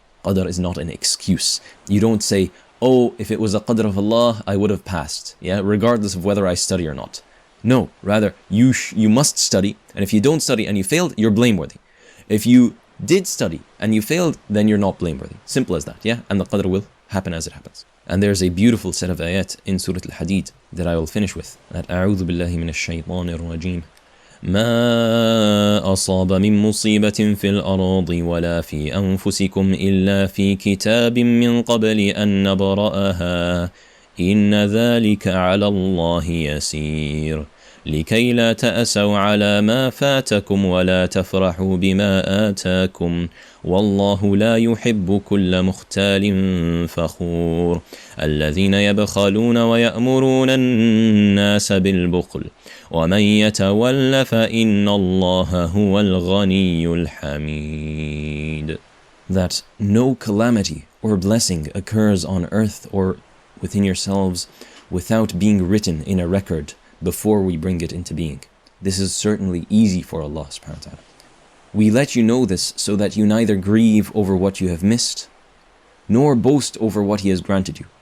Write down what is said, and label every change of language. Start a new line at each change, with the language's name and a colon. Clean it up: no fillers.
English: Qadar is not an excuse. You don't say, oh, if it was a Qadr of Allah, I would have passed, yeah, regardless of whether I study or not. No, rather, you must study, and if you don't study and you failed, you're blameworthy. If you did study and you failed, then you're not blameworthy. Simple as that, yeah, and the Qadr will happen as it happens. And there's a beautiful set of ayat in Surah Al-Hadid that I will finish with.
Arabic: That 𝗿𝗲𝘃𝗍𝗍 ما أصاب من مصيبة في الأرض ولا في أنفسكم إلا في كتاب من قبل أن نبرأها إن ذلك على الله يسير لكي لا تأسوا على ما فاتكم ولا تفرحوا بما آتاكم والله لا يحب كل مختال فخور الذين يبخلون ويأمرون الناس بالبخل ومن يتول فإن الله هو الغني الحميد.
English: That no calamity or blessing occurs on earth or within yourselves without being written in a record before we bring it into being. This is certainly easy for Allah subhanahu wa ta'ala. We let you know this so that you neither grieve over what you have missed, nor boast over what He has granted you.